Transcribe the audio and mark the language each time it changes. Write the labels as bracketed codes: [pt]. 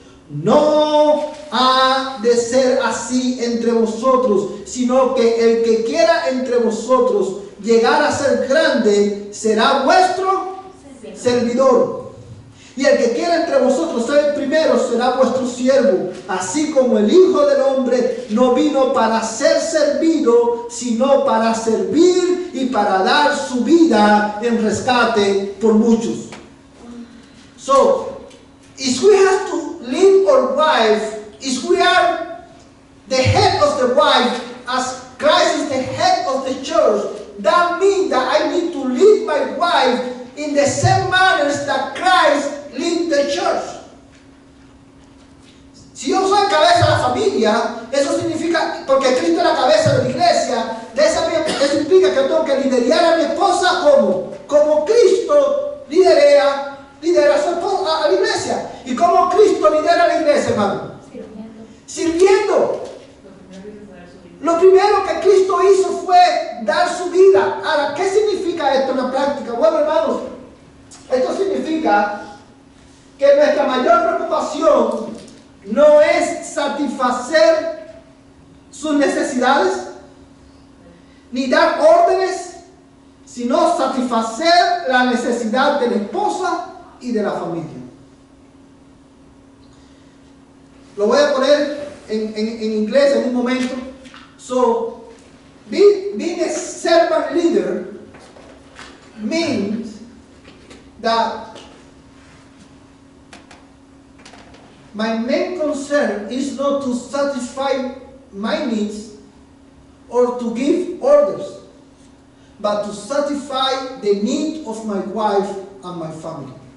[es] No ha de ser así entre vosotros, sino que el que quiera entre vosotros llegar a ser grande será vuestro servidor. Y el que quiera entre vosotros ser el primero será vuestro siervo. Así como el Hijo del Hombre no vino para ser servido, sino para servir y para dar su vida en rescate por muchos. [en] So, if we have to lead our wife, if we are the head of the wife, as Christ is the head of the church, that means that I need to lead my wife in the same manners that Christ lead the church. [es] Si yo soy cabeza de la familia, eso significa, porque Cristo es la cabeza de la iglesia, eso implica que yo tengo que liderar a mi esposa como Cristo lidera a su esposa, a la iglesia. ¿Y cómo Cristo lidera a la iglesia, hermano? Sirviendo. Lo primero que Cristo hizo fue dar su vida. Ahora, ¿qué significa esto en la práctica? Bueno, hermanos, esto significa que nuestra mayor preocupación no es satisfacer sus necesidades ni dar órdenes, sino satisfacer la necesidad de la esposa y de la familia. Lo voy a poner en inglés en un momento. [en] So, being a servant leader means that my main concern is not to satisfy my needs or to give orders, but to satisfy the need of my wife and my family.